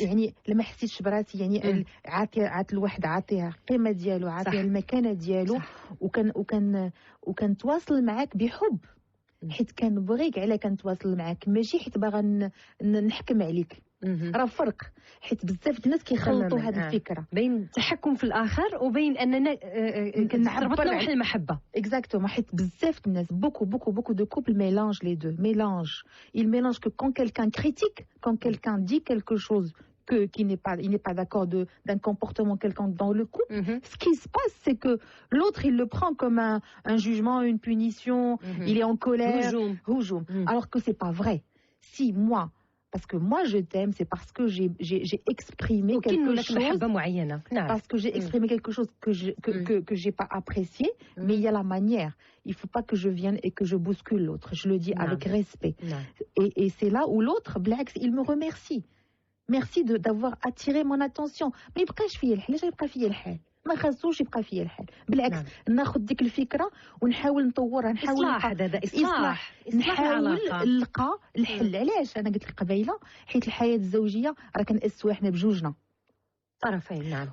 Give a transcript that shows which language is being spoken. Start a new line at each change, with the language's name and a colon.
Arabic: يعني لما حسيتش براسي يعني عاطي الواحد عاطيها القيمه ديالو، عاطيها المكانه ديالو، وكان تواصل معاك بحب، حيت كنبغيك على كنتواصل معاك، ماشي حيت باغا نحكم عليك. راه فرق، حيت بزاف الناس كيخلطوا هذه الفكره بين التحكم في الاخر وبين اننا نربطنا واحد المحبه.
French: اكزاكتومون،
Arabic: حيت بزاف الناس
French: beaucoup de couples mélangent les deux, ils mélangent que quand quelqu'un critique, quand quelqu'un dit quelque chose il n'est pas d'accord d'un comportement quelconque dans le couple, ce qui se passe, c'est que l'autre il le prend comme un jugement, une punition, il est en colère, houjoum. Alors que c'est pas vrai. Si moi, parce que moi je t'aime, c'est parce que j'ai exprimé quelque chose, parce que j'ai exprimé quelque chose que j'ai pas apprécié, mais il y a la manière. Il faut pas que je vienne et que je bouscule l'autre. Je le dis avec respect. Et c'est là où l'autre, Blacks, il me remercie. Merci d'avoir attiré mon attention.
Arabic: ما يبقاش فيا الحال، علاش يبقى فيا الحال؟ ما خاصوش يبقى فيا الحال، بالعكس ناخذ ديك الفكره ونحاول نطورها، نحاول نحاول نلقى الحل. علاش انا قلت لك قبيله؟ حيت الحياه الزوجيه راه كنأسوا احنا بجوجنا طرفين. نعم.